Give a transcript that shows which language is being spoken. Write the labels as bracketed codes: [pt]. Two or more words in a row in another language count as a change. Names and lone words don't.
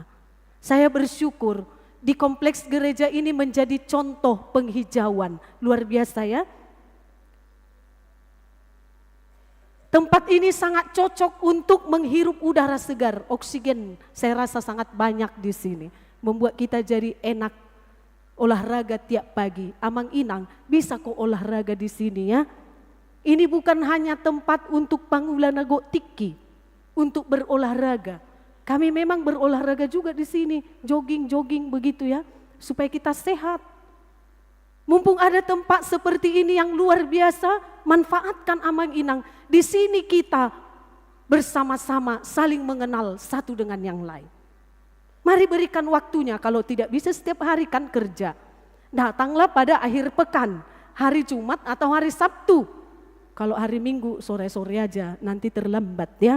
[id] Saya bersyukur di kompleks gereja ini menjadi contoh penghijauan. Luar biasa ya. Tempat ini sangat cocok untuk menghirup udara segar, oksigen. Saya rasa sangat banyak di sini. Membuat kita jadi enak olahraga tiap pagi. [bbc] Amang inang, [id] bisa kok olahraga di sini ya. Ini bukan hanya tempat untuk [bbc] pangulanago tiki, [id] untuk berolahraga. Kami memang berolahraga juga di sini, jogging-jogging begitu ya, supaya kita sehat. Mumpung ada tempat seperti ini yang luar biasa, manfaatkan [bbc] amang inang. [id] Di sini kita bersama-sama saling mengenal satu dengan yang lain. Mari berikan waktunya, kalau tidak bisa setiap hari kan kerja. Datanglah pada akhir pekan, hari Jumat atau hari Sabtu. Kalau hari Minggu sore-sore aja, nanti terlambat ya.